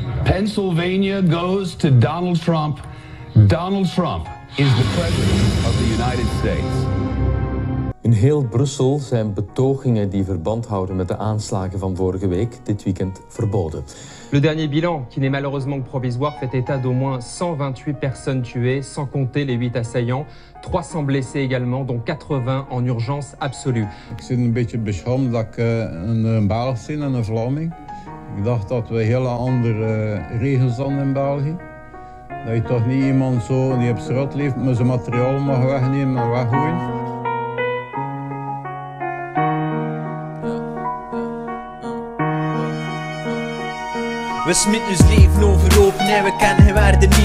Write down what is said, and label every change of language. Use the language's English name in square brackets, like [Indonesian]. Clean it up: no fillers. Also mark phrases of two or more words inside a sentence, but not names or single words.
[English] Pennsylvania goes to Donald Trump. Donald Trump is the president of the United States. [Dutch] In heel Brussel zijn betogingen die verband houden met de aanslagen van vorige week dit weekend verboden. [French] Le dernier bilan, qui n'est malheureusement que provisoire, fait état d'au moins 128 personnes tuées, sans compter les 8 assaillants. 300 blessés également, dont 80 en urgence absolue. [Dutch] Ik zit een beetje beschroomd dat ik een Belg zie en een Vlaming. Ik dacht dat we hele andere regels hadden in België. Dat je toch niet iemand zo die op straat leeft met zijn materiaal mag wegnemen en weggooien. We smitten ons leven overhoop, nee we kennen geen waarde niet.